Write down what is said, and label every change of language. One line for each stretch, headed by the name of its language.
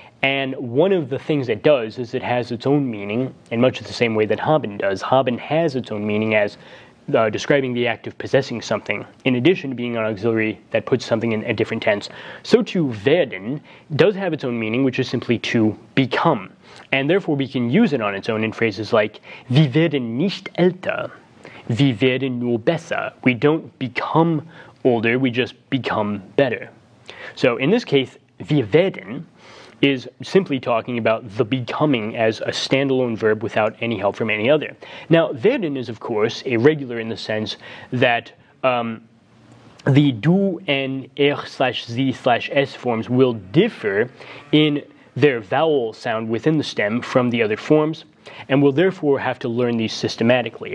English: And one of the things it does is it has its own meaning in much the same way that haben does. Haben has its own meaning as describing the act of possessing something, in addition to being an auxiliary that puts something in a different tense. So too, werden does have its own meaning, which is simply to become. And therefore we can use it on its own in phrases like
German: wir werden nicht älter, wir werden nur besser.
English: We don't become older, we just become better. So in this case, wir werden is simply talking about the becoming as a standalone verb without any help from any other. Now, werden is, of course, irregular in the sense that the du and sie/s forms will differ in their vowel sound within the stem from the other forms, and will therefore have to learn these systematically.